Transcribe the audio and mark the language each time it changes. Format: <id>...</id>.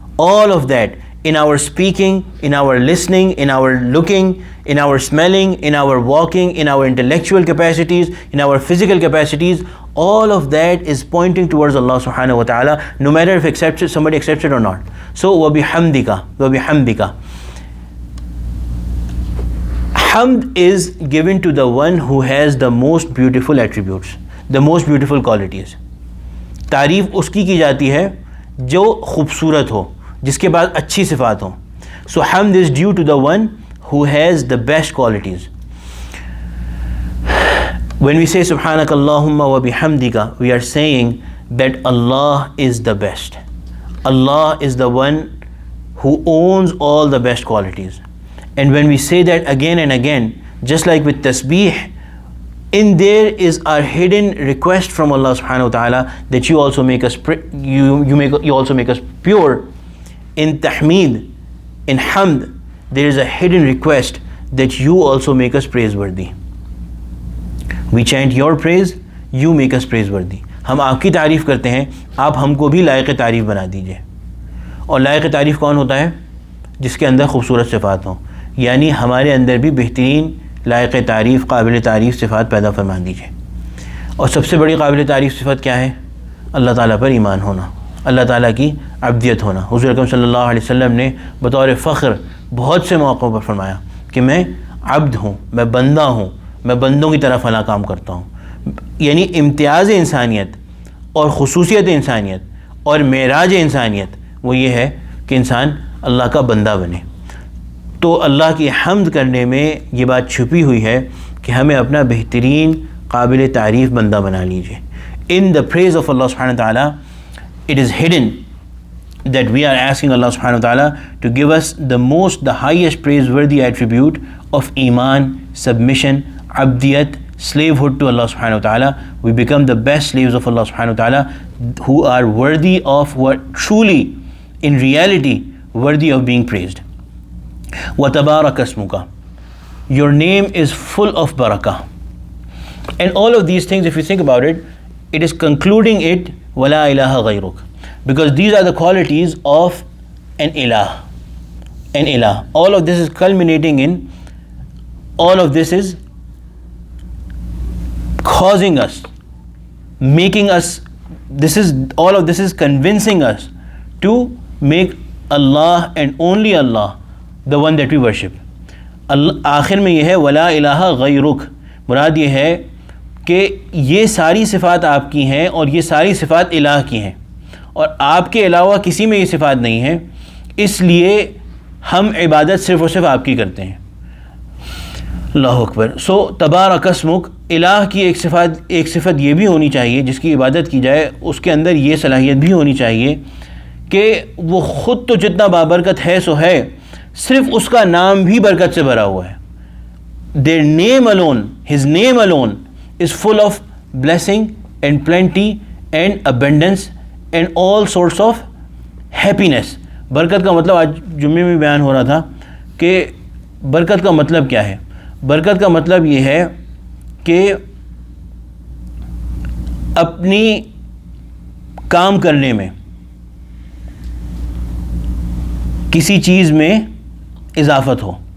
<en>All of that, in our speaking, in our listening, in our looking, in our smelling, in our walking, in our intellectual capacities, in our physical capacities, all of that is pointing towards Allah subhanahu wa ta'ala, no matter if somebody accepts it or not.</en> <ar>So, وَبِحَمْدِكَ.</ar> <en>Hamd is given to the one who has the most beautiful attributes, the most beautiful qualities.</en> <ur>تعریف اس کی جاتی ہے جو خوبصورت ہو, جس کے بعد اچھی صفات ہوں.</ur> <en>So hamd is due to the one who has the best qualities. When we say Subhanaka Allahumma wa bihamdika, we are saying that Allah is the best. Allah is the one who owns all the best qualities. And when we say that again and again, just like with tasbih, in there is our hidden request from Allah subhanahu wa ta'ala that you also make us you also make us pure. In tahmeed, in hamd, there is a hidden request that you also make us praiseworthy. We chant your praise, you make us praiseworthy.</en> <ur>ہم آپ کی تعریف کرتے ہیں, آپ ہم کو بھی لائق تعریف بنا دیجئے. اور لائق تعریف کون ہوتا ہے؟ جس کے اندر خوبصورت صفات ہوں. یعنی ہمارے اندر بھی بہترین لائق تعریف, قابل تعریف صفات پیدا فرما دیجئے. اور سب سے بڑی قابل تعریف صفت کیا ہے؟ اللہ تعالیٰ پر ایمان ہونا, اللہ تعالیٰ کی عبدیت ہونا. حضور اکرم صلی اللہ علیہ وسلم نے بطور فخر بہت سے موقعوں پر فرمایا کہ میں عبد ہوں, میں بندہ ہوں, میں بندوں کی طرح فلاں کام کرتا ہوں. یعنی امتیاز انسانیت اور خصوصیت انسانیت اور معراج انسانیت وہ یہ ہے کہ انسان اللہ کا بندہ بنے. تو اللہ کی حمد کرنے میں یہ بات چھپی ہوئی ہے کہ ہمیں اپنا بہترین قابل تعریف بندہ بنا لیجیے.</ur> <en>In the praise of Allah subhanahu wa ta'ala, it is hidden that we are asking Allah subhanahu wa ta'ala to give us the highest praiseworthy attribute of iman, submission, abdiyat, slavehood to Allah subhanahu wa ta'ala. We become the best slaves of Allah subhanahu wa ta'ala who are worthy of, what truly in reality worthy of being praised.</en> <ar>وَتَبَارَكَ اسْمُكَ,</ar> <en>your name is full of barakah. And all of these things, if you think about it, it is concluding it</en> <ar>وَلَا إِلَهَ غَيْرُكَ,</ar> <en>because these are the qualities of an ilah. An ilah. All of this is culminating in, all of this is causing us, making us, all of this is convincing us to make Allah and only Allah the one that we worship. آخر میں یہ ہے</en> <ar>وَلَا إِلَهَ غَيْرُكَ,</ar> <en>مراد یہ ہے کہ یہ ساری صفات آپ کی ہیں اور یہ ساری صفات الہ کی ہیں اور آپ کے علاوہ کسی میں یہ صفات نہیں ہیں, اس لیے ہم عبادت صرف اور صرف آپ کی کرتے ہیں. اللہ اکبر. سو تبارک اسمک, الہ کی ایک صفت یہ بھی ہونی چاہیے جس کی عبادت کی جائے, اس کے اندر یہ صلاحیت بھی ہونی چاہیے کہ وہ خود تو جتنا بابرکت ہے سو ہے, صرف اس کا نام بھی برکت سے بھرا ہوا ہے. Their name alone, his name alone is full of blessing and plenty and abundance and all sorts of happiness.</en> <ur>برکت کا مطلب آج جمعے میں بیان ہو رہا تھا کہ برکت کا مطلب کیا ہے. برکت کا مطلب یہ ہے کہ اپنی کام کرنے میں کسی چیز میں اضافت ہو.</ur>